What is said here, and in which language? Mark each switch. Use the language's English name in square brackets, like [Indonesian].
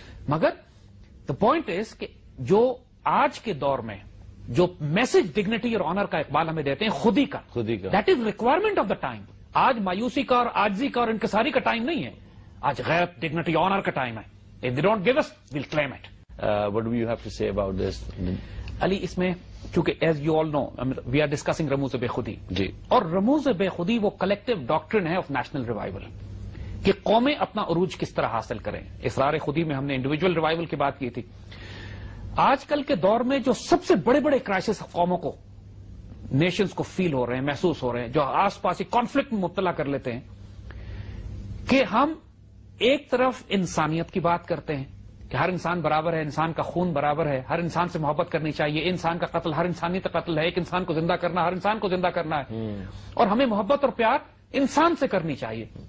[Urdu] مگر [English] the point is [Urdu] کہ جو آج کے دور میں جو میسج ڈگنیٹی اور آنر کا اقبال ہمیں دیتے ہیں خودی کا [English] That is requirement of the time. [Urdu] آج مایوسی کا اور عاجزی کا اور انکساری کا ٹائم نہیں ہے. آج غیرت ڈگنیٹی آنر کا ٹائم ہے. [English] If they don't give us, we'll claim it. What do you have to say about this? Ali [Urdu] اس میں چونکہ [English] as you all know we are discussing Rumuz Be Khudi [Urdu] جی اور رموز بے خودی وہ کلیکٹو ڈاکٹرن ہے [English] of national revival [Urdu] کہ قومیں اپنا عروج کس طرح حاصل کریں. اسرار خودی میں ہم نے انڈیویجول ریوائول کی بات کی تھی. آج کل کے دور میں جو سب سے بڑے بڑے کرائسس قوموں کو نیشنز کو فیل ہو رہے ہیں محسوس ہو رہے ہیں جو آس پاس کانفلکٹ میں مبتلا کر لیتے ہیں کہ ہم ایک طرف انسانیت کی بات کرتے ہیں کہ ہر انسان برابر ہے انسان کا خون برابر ہے ہر انسان سے محبت کرنی چاہیے انسان کا قتل ہر انسانیت کا قتل ہے ایک انسان کو زندہ کرنا ہر انسان کو زندہ کرنا ہے اور ہمیں محبت اور پیار انسان سے کرنی چاہیے